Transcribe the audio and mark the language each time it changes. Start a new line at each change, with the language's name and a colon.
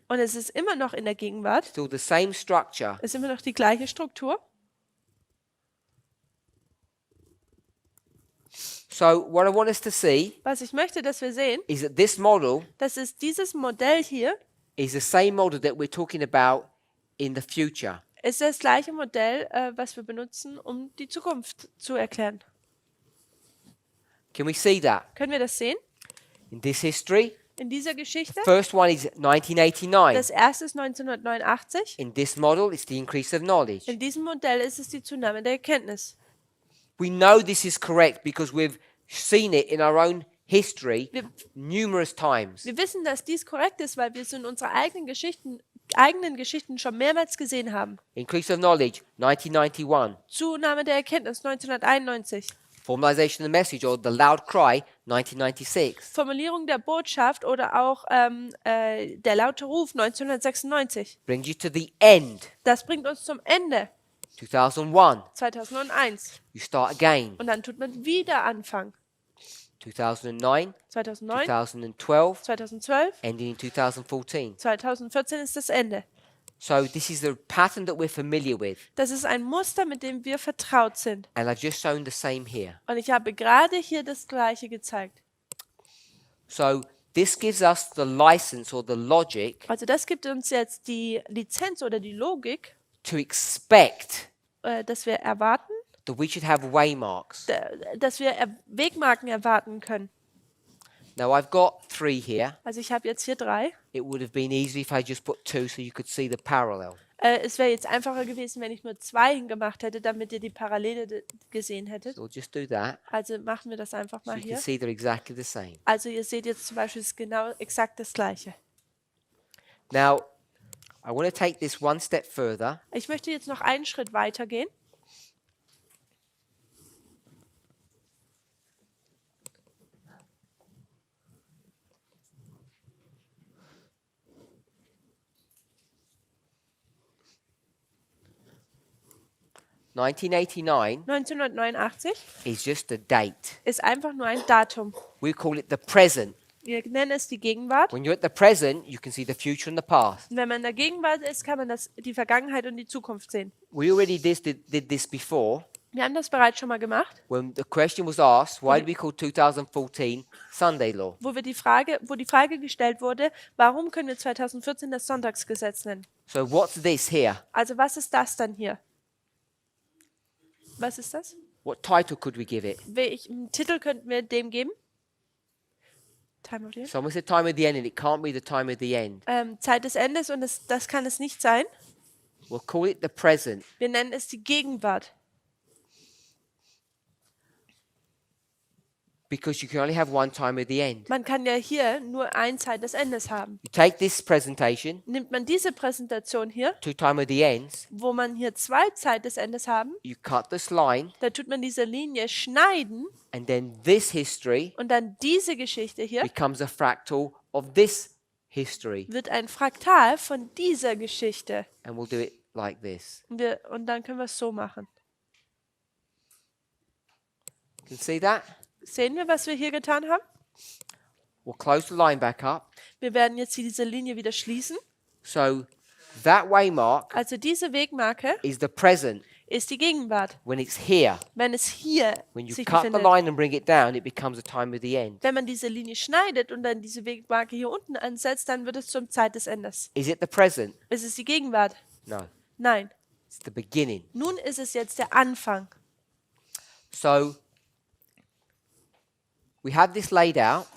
German: Und es ist immer noch in der Gegenwart.
English: Still the same structure.
German: Es ist immer noch die gleiche Struktur.
English: So what I want us to see
German: Was ich möchte, dass wir sehen,
English: is that this model
German: das ist dieses Modell hier,
English: is the same model that we're talking about in the future.
German: ist das gleiche Modell, was wir benutzen, um die Zukunft zu erklären.
English: Can we see that?
German: Können wir das sehen?
English: In this history,
German: In dieser Geschichte.
English: first one is 1989.
German: Das erste ist 1989.
English: In this model, it's the increase of knowledge.
German: In diesem Modell ist es die Zunahme der Erkenntnis.
English: We know this is correct because we've seen it in our own history numerous times.
German: Wir wissen, dass dies korrekt ist, weil wir es in unseren eigenen Geschichten schon mehrmals gesehen haben.
English: Increase of knowledge, 1991.
German: Zunahme der Erkenntnis 1991.
English: Formalization of the message or the loud cry, 1996.
German: Formulierung der Botschaft oder auch der laute Ruf 1996.
English: Brings you to the end,
German: Das bringt uns zum Ende
English: 2001.
German: 2001.
English: You start again,
German: Und dann tut man wieder Anfang.
English: 2009,
German: 2009,
English: 2012,
German: 2012,
English: ending in 2014.
German: 2014 ist das Ende.
English: So this is the pattern that we're familiar with.
German: Das ist ein Muster, mit dem wir vertraut sind.
English: And I've just shown the same here.
German: Und ich habe gerade hier das Gleiche gezeigt.
English: So this gives us the license or the logic
German: Also das gibt uns jetzt die Lizenz oder die Logik,
English: to expect
German: dass wir erwarten,
English: that we should have waymarks.
German: dass wir Wegmarken erwarten können.
English: Now I've got 3 here.
German: Also ich habe jetzt hier 3.
English: It would have been easy if I just put 2 so you could see the parallel.
German: Es wäre jetzt einfacher gewesen, wenn ich nur 2 hingemacht hätte, damit ihr die Parallele gesehen hättet.
English: So we'll just do that.
German: Also machen wir das einfach
English: So
German: mal
English: you can
German: hier.
English: see they're exactly the same.
German: Also ihr seht jetzt zum Beispiel, es ist genau exakt das Gleiche.
English: Now, I want to take this one step further.
German: Ich möchte jetzt noch einen Schritt weiter gehen.
English: 1989
German: 1989
English: is just a date.
German: ist einfach nur ein Datum.
English: We call it the present.
German: Wir nennen es die Gegenwart.
English: When you're at the present, you can see the future and the past.
German: Und wenn man in der Gegenwart ist, kann man die Vergangenheit und die Zukunft sehen.
English: We already did this before
German: Wir haben das bereits schon mal gemacht,
English: when the question was asked, why do we call 2014 Sunday law?
German: wo die Frage gestellt wurde, warum können wir 2014 das Sonntagsgesetz nennen?
English: So what's this here?
German: Also was ist das dann hier? Was ist das?
English: What title could we give it?
German: Welchen Titel könnten wir dem geben?
English: Time of the end? Someone said time of the end, and it can't be the time of the end.
German: Zeit des Endes und das kann es nicht sein.
English: We'll call it the present.
German: Wir nennen es die Gegenwart.
English: Because you can only have one time of the end.
German: Man kann ja hier nur eine Zeit des Endes haben.
English: You take this presentation,
German: Nimmt man diese Präsentation hier,
English: two time of the ends,
German: wo man hier zwei Zeit des Endes haben,
English: you cut this line,
German: da tut man diese Linie schneiden
English: and then this history
German: und dann diese Geschichte hier
English: becomes a fractal of this history.
German: wird ein Fraktal von dieser Geschichte.
English: And we'll do it like this.
German: Und dann können wir es so machen.
English: You can see that?
German: Sehen wir, was wir hier getan haben?
English: We'll close the line back up.
German: Wir werden jetzt hier diese Linie wieder schließen.
English: So that waymark
German: Also diese Wegmarke
English: is the present
German: ist die Gegenwart.
English: when it's here.
German: Wenn es hier
English: When you
German: sich
English: cut the
German: befindet.
English: line and bring it down, it becomes a time of the end.
German: Wenn man diese Linie schneidet und dann diese Wegmarke hier unten ansetzt, dann wird es zum Zeit des Endes.
English: Is it the present?
German: Ist es die Gegenwart?
English: No,
German: Nein.
English: it's the beginning.
German: Nun ist es jetzt der Anfang.
English: So we have this laid out,